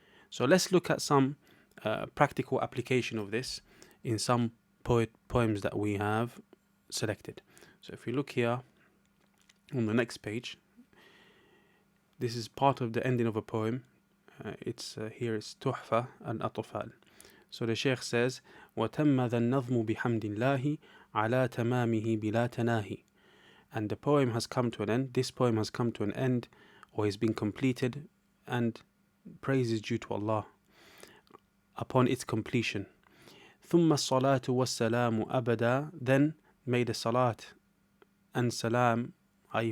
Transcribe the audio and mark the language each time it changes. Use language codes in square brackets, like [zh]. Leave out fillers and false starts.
[en] So let's look at some practical application of this in some poems that we have selected. So if we look here on the next page, this is part of the ending of a poem. Here it's Tuhfa al-Atfal. So the Sheikh says, [ar] وَتَمَّ ذَا النَّظْمُ بِحَمْدِ اللَّهِ عَلَى تَمَامِهِ بِلَا تَنَاهِ. [en] And the poem has come to an end. This poem has come to an end, or has been completed, and praise is due to Allah upon its completion. [ar] ثُمَّ الصَّلَاةُ وَالسَّلَامُ أَبَدًا. [en] Then may the salat and salam, i.e.